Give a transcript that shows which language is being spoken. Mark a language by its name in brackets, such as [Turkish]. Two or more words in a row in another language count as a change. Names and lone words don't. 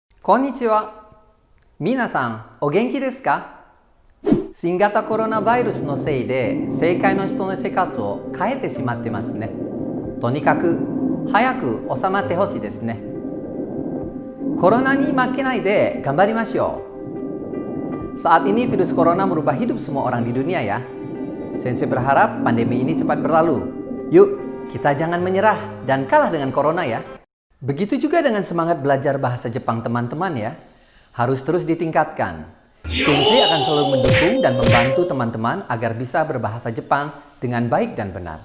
[Japanese] こんにちは。皆さん、お元気ですか？新型コロナウイルスのせいで、世界の人の生活を変えてしまってますね。とにかく、早く収まってほしいですね。コロナに負けないで頑張りましょう。 [Indonesian] Saat ini virus corona merubah hidup semua orang di dunia ya. Sensei berharap pandemi ini cepat berlalu. Yuk, kita jangan menyerah dan kalah dengan corona ya. Begitu juga dengan semangat belajar bahasa Jepang teman-teman ya. Harus terus ditingkatkan. Sensei akan selalu mendukung dan membantu teman-teman agar bisa berbahasa Jepang dengan baik dan benar.